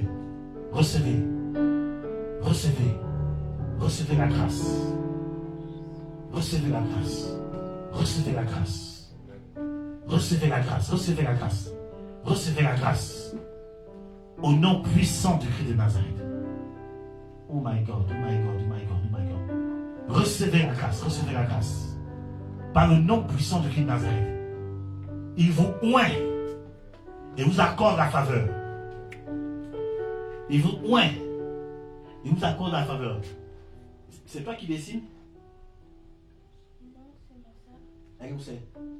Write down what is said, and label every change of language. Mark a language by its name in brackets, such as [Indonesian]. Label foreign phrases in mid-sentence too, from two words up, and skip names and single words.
[French] Recevez. Recevez. Recevez la grâce. Recevez la grâce. Recevez la grâce. Recevez la grâce. Recevez la grâce. Recevez la grâce. Au nom puissant du Christ de Nazareth. [English] Oh my God, oh my God, oh my God, oh my God. [French] Recevez la grâce, recevez la grâce. Par le nom puissant du Christ de Nazareth. Il vous oint et vous accorde la faveur. Il vous oint et vous accorde la faveur. C'est toi qui dessine? Elle où c'est?